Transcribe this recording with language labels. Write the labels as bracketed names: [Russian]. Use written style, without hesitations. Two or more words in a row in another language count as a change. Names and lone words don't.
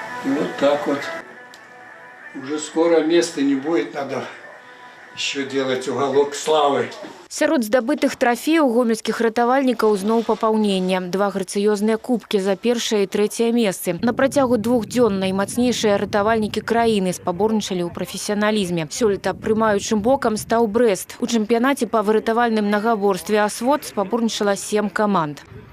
[Russian] И вот так вот. Уже скоро места не будет, надо еще делать уголок славы. [Belarusian] Сярод здабытых трафеяў гомельскіх ратавальнікаў зноў папаўнення. 2 грацыёзныя кубкі за першае і трэцяе месцы. На працягу 2 дзён наймацнейшыя ратавальнікі краіны спаборнічалі ў прафесіяналізме. Сёлета прымаючым бокам стаў Брэст. У чэмпіянаце па выратавальным нагаборстве «Асвод» спаборнічала 7 каманд.